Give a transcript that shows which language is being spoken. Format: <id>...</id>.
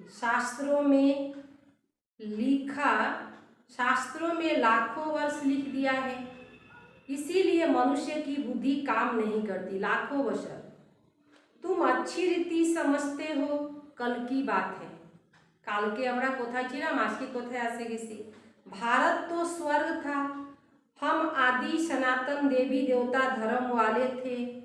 <hi>शास्त्रों में लाखों वर्ष लिख दिया है, इसीलिए मनुष्य की बुद्धि काम नहीं करती लाखों वर्ष। तुम अच्छी रीति समझते हो, कल की बात है।</hi> <bn>কালকে আমরা কোথায় ছিলাম, আজকে কোথায় আসে গেছি।</bn> <hi>भारत तो स्वर्ग था, हम आदि सनातन देवी देवता धर्म वाले थे।</hi>